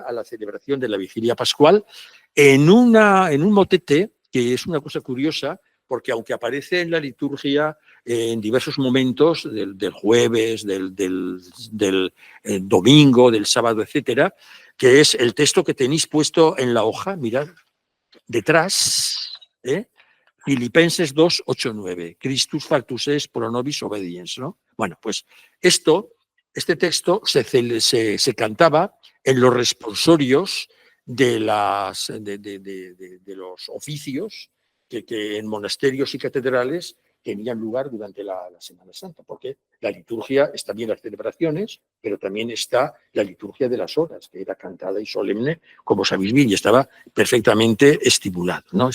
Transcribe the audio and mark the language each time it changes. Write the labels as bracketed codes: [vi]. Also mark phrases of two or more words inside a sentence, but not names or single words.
[es] a la celebración de la vigilia pascual en un motete, que es una cosa curiosa, porque aunque aparece en la liturgia en diversos momentos del jueves, del domingo, del sábado, etcétera, que es el texto que tenéis puesto en la hoja, mirad, detrás, Filipenses 2, 8, 9, [la] Christus factus est pro nobis obediens, [es] ¿no? Bueno, pues este texto se cantaba en los responsorios de los oficios que en monasterios y catedrales tenían lugar durante la Semana Santa, porque la liturgia está bien las celebraciones, pero también está la liturgia de las horas, que era cantada y solemne, como sabéis bien, y estaba perfectamente estipulado, ¿no?